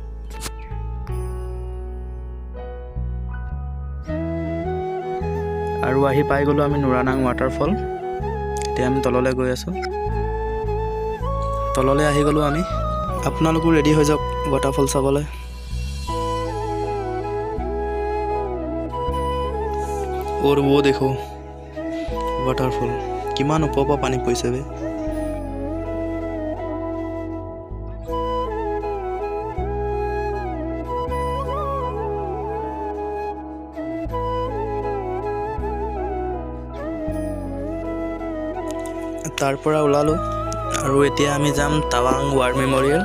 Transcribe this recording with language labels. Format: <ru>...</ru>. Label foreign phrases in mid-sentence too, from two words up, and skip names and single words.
<as>আৰু আহি পাই গ'লোঁ আমি নুৰানাং ৱাটাৰফল। এতিয়া আমি তললৈ গৈ আছোঁ। তললৈ আহি গ'লোঁ আমি। আপোনালোকো ৰেডি হৈ যাওক ৱাটাৰফল চাবলৈ।</as> <hi>और वो देखो वाटरफॉल</hi> <as>किमान ওপৰৰ পৰা পানী পৰিছে বে। তাৰ পৰা ওলালোঁ আৰু এতিয়া আমি যাম টাৱাং ৱাৰ মেমৰিয়েল।</as>